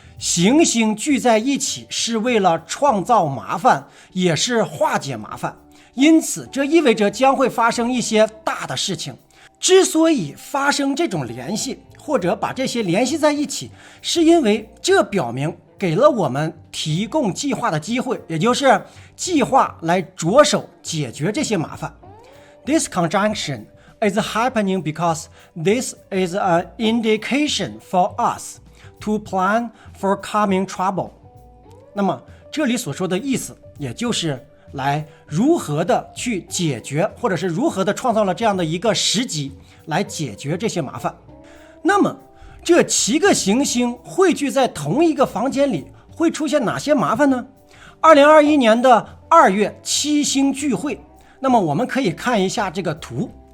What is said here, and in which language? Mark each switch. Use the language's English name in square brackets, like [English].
[Chinese] 行星聚在一起是为了创造麻烦，也是化解麻烦，因此这意味着将会发生一些大的事情。之所以发生这种联系，或者把这些联系在一起，是因为这表明给了我们提供计划的机会，也就是计划来着手解决这些麻烦。 [English] This conjunction is happening because this is an indication for us to plan for coming trouble。 [Chinese] 那么这里所说的意思，也就是来如何的去解决，或者是如何的创造了这样的一个时机来解决这些麻烦。那么这7个行星汇聚在同一个房间里，会出现哪些麻烦呢？2021年的2月7星聚会，那么我们可以看一下这个图。